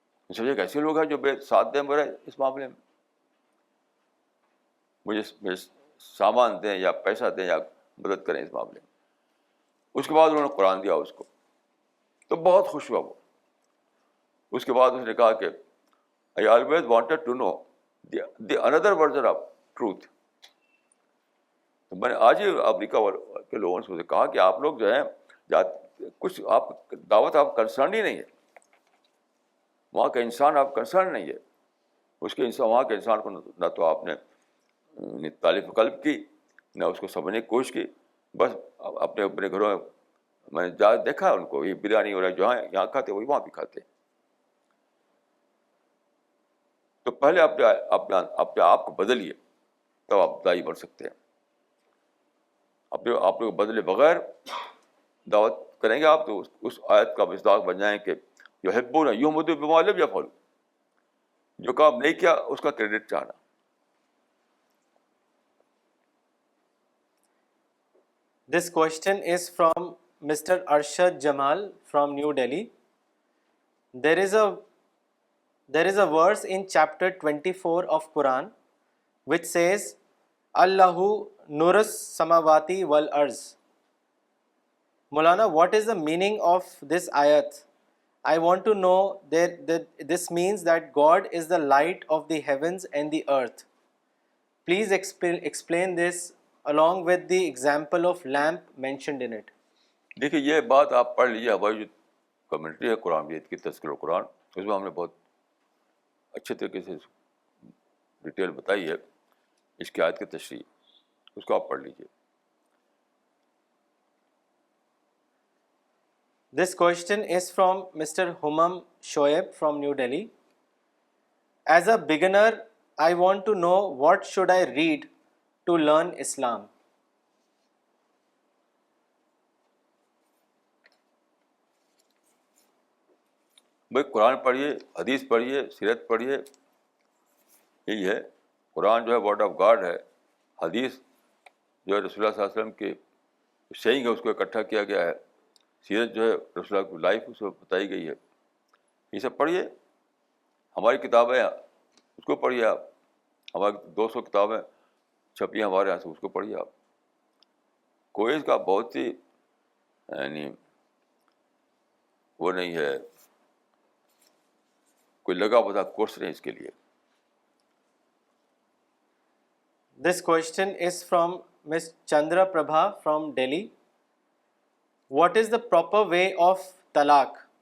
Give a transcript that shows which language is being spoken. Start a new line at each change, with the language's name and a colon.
Urdu: سمجھے کہ ایسے لوگ ہیں جو میرے ساتھ دیں میرے اس معاملے میں, مجھے سامان دیں یا پیسہ دیں یا مدد کریں اس معاملے میں. اس کے بعد انہوں نے قرآن دیا اس کو, تو بہت خوش ہوا وہ. اس کے بعد اس نے کہا کہ
English: I always wanted to know the another version of truth.
Urdu: تو میں نے آج ہی امریکہ کے لوگوں سے کہا کہ آپ لوگ جو ہیں کچھ آپ دعوت آپ کنسرن ہی نہیں ہے, وہاں کا انسان آپ کنسرن نہیں ہے, اس کے انسان وہاں کے انسان کو نہ تو آپ نے تعریف قلب کی, نہ اس کو سمجھنے کی کوشش کی. بس اپنے اپنے گھروں میں نے جا دیکھا ان کو, یہ بریانی وغیرہ جہاں یہاں کھاتے وہی وہاں بھی کھاتے. تو پہلے اپنے آپ کو بدلیے, تب آپ دائی بن سکتے ہیں. اپنے آپ کو بدلے بغیر دعوت کریں گے آپ تو اس آیت کا مصداق بن جائیں کہ
Arabic: یحبون یحمدوا بما لم یفعلوا,
Urdu: جو کام نہیں کیا اس کا کریڈٹ چاہنا.
English: This question is from Mr. Arshad Jamal from New Delhi. There is a verse in chapter 24 of Quran which says,
Arabic: Allahu nurus samawati wal arz.
English: Maulana, what is the meaning of this ayat? I want to know that this means that God is the light of the heavens and the earth. Please explain this along with the example of lamp mentioned in it.
Urdu: دیکھیے یہ بات آپ پڑھ لیجیے, ہماری جو community ہے قرآن مجید کی تذکرہ قرآن, اس میں ہم نے بہت اچھے طریقے سے ڈیٹیل بتائی ہے اس کی آیت کی تشریح, اس کو آپ پڑھ لیجیے.
English: This question is from Mr. Humam Shoaib from New Delhi. As a beginner, I want to know what should I read to learn Islam.
Urdu: بھائی قرآن پڑھیے, حدیث پڑھیے, سیرت پڑھیے, یہی ہے. قرآن جو ہے
English: word of God
Urdu: ہے, حدیث جو ہے رسول اللہ صلی اللہ علیہ وسلم کی سیئنگ ہے, اس کو اکٹھا کیا گیا ہے. سیرت جو ہے رسول اللہ کی لائف اس میں بتائی گئی ہے. یہ سب پڑھیے. ہماری کتابیں اس کو پڑھیے آپ, ہماری 200 کتابیں چھپی ہیں ہمارے یہاں سے, اس کو پڑھیے آپ. کوئی اس کا بہت ہی یعنی وہ نہیں ہے, کوئی لگا بتا کورس نہیں اس کے لیے.
English: This question is from Ms. Chandra Prabha from Delhi. What is the proper way of talaq?